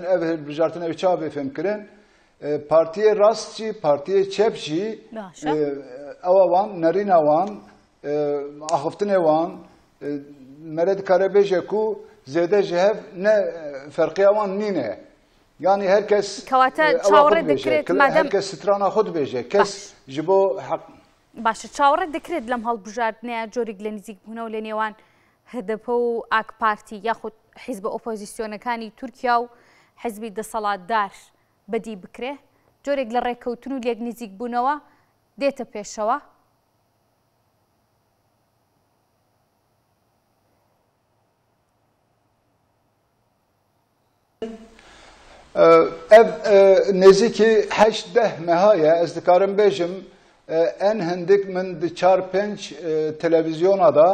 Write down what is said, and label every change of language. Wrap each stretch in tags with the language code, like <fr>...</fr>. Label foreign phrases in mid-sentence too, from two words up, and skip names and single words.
<ku>ev çawa bê fêm kirin partiyê rast jî partiyê çep jî ewa wan nerîna wan axiftinê wan mere dikare bêje ku zêde ji hev ne ferqiya wan nîne yani herkes herkes strana xwe dibêje kes ji bo</ku> <ckb>باشە چاوەڕێ دەکرێت لەم هەڵبژاردنەیە جۆرێک لە نزیک بوونەوە لە نێوان هەدەپە و ئاک پارتی یاخود حیزبە ئۆپۆزیسیۆنەکانی تورکیا و حیزبی دەسەڵاتدار بەدی بکرێ جۆرێک لە ڕێککەوتن و لێک نزیک بوونەوە دێتە پێشەوە</ckb> <ku>ev nêzîkî heşt deh mehaye ez dikarim bêjim en hindik min di çar pênc televizyona da</ku>